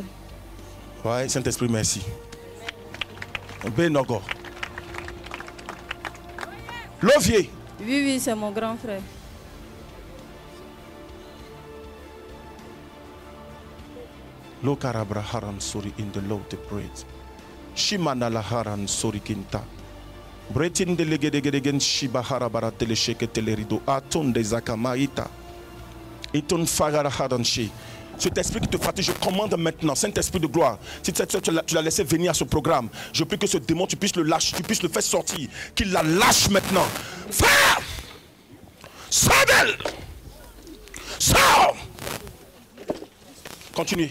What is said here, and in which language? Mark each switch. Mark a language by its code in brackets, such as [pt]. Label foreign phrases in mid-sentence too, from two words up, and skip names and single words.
[fr] Ouais, Saint-Esprit, merci. Benogo. Lovier. Oui, oui, c'est mon grand frère. Lokarabra haran sori in the low the bread. Shimana la haran sori kinta. Bretin de legedegedegen shiba harabara telesheke telerido. Aton de zakamaita. Iton fagara haran shi. Cet esprit qui te fatigue, je commande maintenant, Saint-Esprit de gloire, si tu l'as laissé venir à ce programme, je prie que ce démon, tu puisses le lâcher, tu puisses le faire sortir, qu'il la lâche maintenant. Frère, sors d'elle. Sors. Continue.